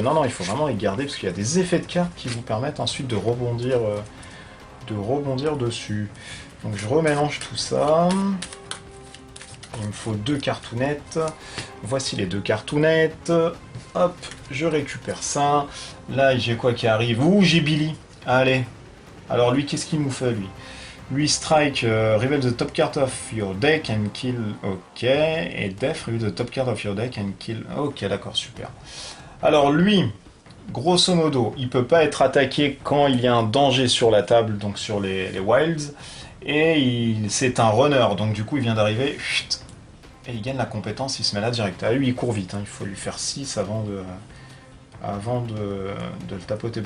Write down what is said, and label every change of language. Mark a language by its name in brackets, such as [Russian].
[French] Non non, il faut vraiment les garder parce qu'il y a des effets de cartes qui vous permettent ensuite de rebondir dessus. Donc je remélange tout ça. Il me faut 2 cartounettes. Voici les 2 cartounettes. Hop, je récupère ça. Là j'ai quoi qui arrive? Ouh, j'ai Billy. Allez. Alors lui, qu'est-ce qu'il nous fait lui? [English] Lui, strike, reveal the top card of your deck and kill. Ok. Et def, reveal the top card of your deck and kill. [French] Ok, d'accord, super. Alors lui, grosso modo, il peut pas être attaqué quand il y a un danger sur la table, donc sur les wilds. Et c'est un runner, donc du coup il vient d'arriver. Et il gagne la compétence, il se met là direct. Ah lui, il court vite, hein, il faut lui faire 6 avant de le tapoter.